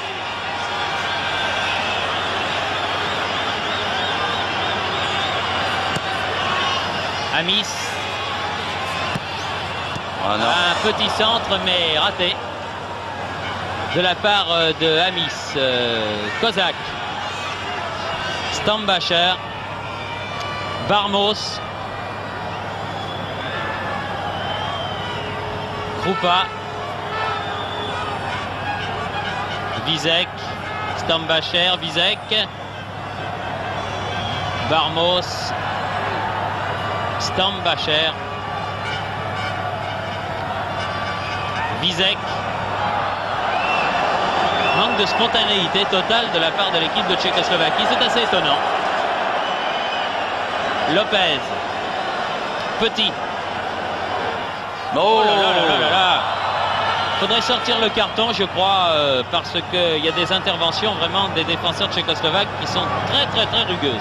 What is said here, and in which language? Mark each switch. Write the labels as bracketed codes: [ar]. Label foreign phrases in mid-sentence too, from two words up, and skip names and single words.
[fr] Amis. Oh non. Un petit centre mais raté de la part de Amis. Kozak. Stambacher. Barmos. Kroupa. Vizek. Stambacher. Vizek. Barmos. Stambacher. Vizek. Manque de spontanéité totale de la part de l'équipe de Tchécoslovaquie. C'est assez étonnant. Lopez. Petit. Oh là là là là là. Faudrait sortir le carton, je crois, parce qu'il y a des interventions vraiment des défenseurs tchécoslovaques qui sont très très très rugueuses.